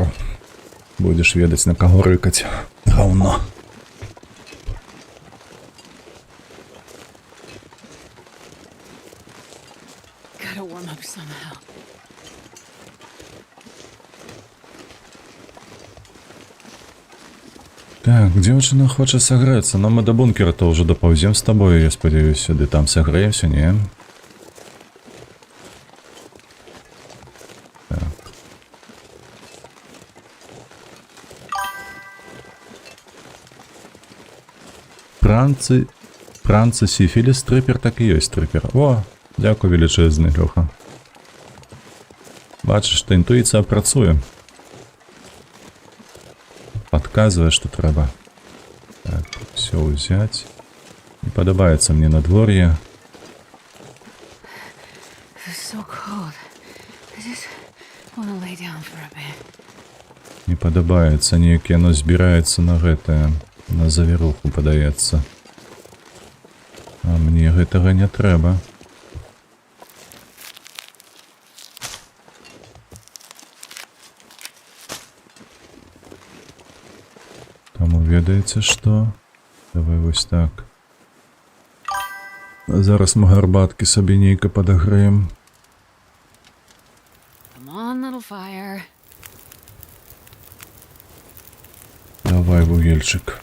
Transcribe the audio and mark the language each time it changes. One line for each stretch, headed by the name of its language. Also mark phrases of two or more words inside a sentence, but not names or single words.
Belarusian: Будеш ведаць, на каго рыкаць. Гаўно.
English: Gotta warm up somehow.
Belarusian: Так, дзяўчына хоча сагрэцца, но мы да бункера то ўжо дапаўзем з табою, я спадзяюся, ды там сагрэемся, не? Пранцы, сіфіліс, трыпер, так і ёсць трыпер. О, дзякуй велічэзны, Лёха. Бачыш, што інтуіцыя працуе.
Russian: подсказывает, что треба. Так, все взять.
Ukrainian: Не подобается мне надворье.
English: It's so cold. I just want to lay down for a bit.
Belarusian: Не подобаецца, неяк яно збіраецца на гэтае, на завіруху падаецца. А мне гэтага не трэба. Таму ведаеце што? Давай вось так. Зараз мы гарбаткі сабе нейка падагрэем.
English: Come on, little fire.
Belarusian: Давай вугельчик.